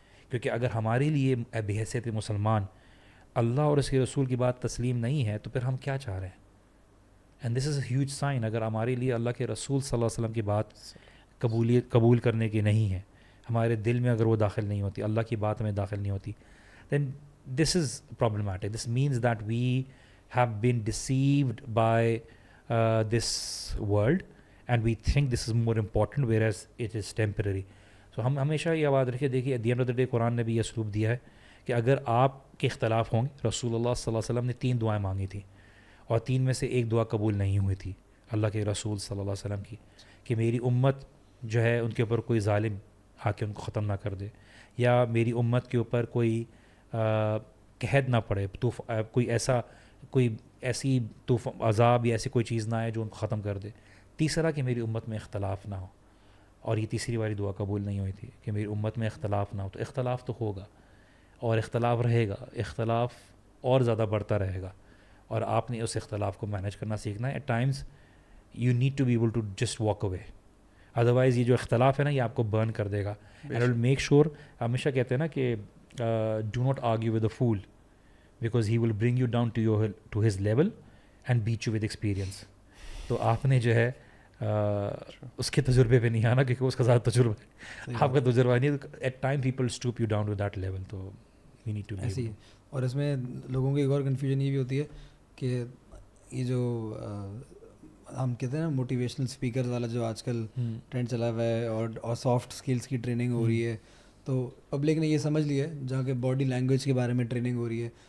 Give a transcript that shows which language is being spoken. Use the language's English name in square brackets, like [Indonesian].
[Urdu] کیونکہ اگر ہمارے لیے بحیثیت مسلمان اللہ اور اس کے رسول کی بات تسلیم نہیں ہے تو پھر ہم کیا چاہ رہے ہیں؟ And this is a huge sign. اگر ہمارے لیے اللہ کے رسول صلی اللہ علیہ وسلم کی بات قبول کرنے کی نہیں ہے, ہمارے دل میں اگر وہ داخل نہیں ہوتی, اللہ کی بات میں داخل نہیں ہوتی, then this is problematic. [English] This means that we have been deceived by this world and we think this is more important whereas it is temporary. [Urdu] So ہم ہمیشہ یہ یاد رکھیں, دیکھیے at the end of the day قرآن نے بھی یہ اسلوب دیا ہے کہ اگر آپ کے اختلاف ہوں گے, رسول اللہ صلی اللہ علیہ وسلم نے 3 دعائیں مانگی تھیں اور 3 میں سے ایک دعا قبول نہیں ہوئی تھی اللہ کے رسول صلی اللہ علیہ وسلم کی, کہ میری امت جو ہے ان کے اوپر کوئی ظالم آ کے ان کو ختم نہ کر دے, یا میری امت کے اوپر کوئی قحط نہ پڑے, کوئی ایسی عذاب یا ایسی کوئی چیز نہ آئے جو ان کو ختم کر دے. تیسرا کہ میری امت میں اختلاف نہ ہو, اور یہ تیسری والی دعا قبول نہیں ہوئی تھی کہ میری امت میں اختلاف نہ ہو. تو اختلاف تو ہوگا اور اختلاف رہے گا, اختلاف اور زیادہ بڑھتا رہے گا, اور آپ نے اس اختلاف کو مینیج کرنا سیکھنا ہے. [English] At times you need to be able to just walk away, otherwise یہ جو اختلاف ہے نا یہ آپ کو برن کر دے گا. اینڈ ول میک شیور, ہمیشہ کہتے ہیں نا کہ do not argue with a fool because he will bring you down to his level and beat you with experience. [Urdu] تو آپ نے جو ہے اس کے تجربے پہ نہیں آنا کیونکہ اس کا زیادہ تجربہ ہے, آپ کا تجربہ نہیں. [English] at time people stoop you down to that level, تو we need to be [Urdu] ایسی. اور اس میں لوگوں کی ایک اور کنفیوژن یہ بھی ہوتی ہے کہ یہ جو ہم کہتے ہیں نا موٹیویشنل اسپیکر والا جو آج کل ٹرینڈ چلا ہوا ہے, اور سافٹ اسکلس کی ٹریننگ ہو رہی ہے, تو پبلک نے یہ سمجھ لیا ہے, جہاں کہ باڈی لینگویج کے بارے میں ٹریننگ ہو رہی ہے,